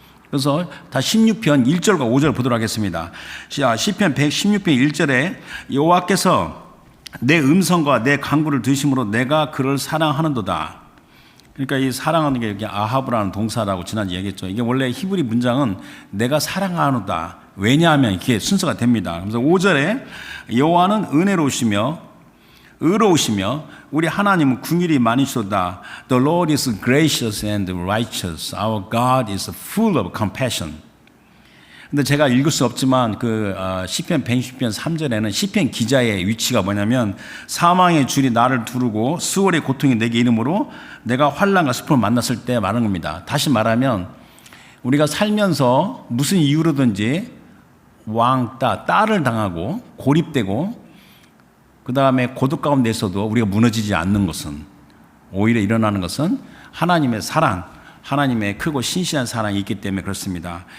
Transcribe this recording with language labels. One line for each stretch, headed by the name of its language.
Korean: 그래서 다 16편 1절과 5절 보도록 하겠습니다. 시편 116편 1절에 여호와께서 내 음성과 내 간구를 들으심으로 내가 그를 사랑하는도다. 그러니까 이 사랑하는 게 여기 아하브라는 동사라고 지난주에 얘기했죠. 이게 원래 히브리 문장은 내가 사랑하노다. 왜냐하면 이렇게 순서가 됩니다. 그래서 5절에 여호와는 은혜로우시며 의로우시며 우리 하나님은 궁휼이 많으시도다.
English: The Lord is gracious and righteous. Our God is full of compassion.
Korean: 근데 제가 읽을 수 없지만 그 시편 110편 3절에는 시편 기자의 위치가 뭐냐면 사망의 줄이 나를 두르고 수월의 고통이 내게 이름으로 내가 환난과 슬픔을 만났을 때 말하는 겁니다. 다시 말하면 우리가 살면서 무슨 이유로든지 왕따, 딸을 당하고 고립되고 그 다음에 고독 가운데서도 우리가 무너지지 않는 것은 오히려 일어나는 것은 하나님의 사랑, 하나님의 크고 신실한 사랑이 있기 때문에 그렇습니다.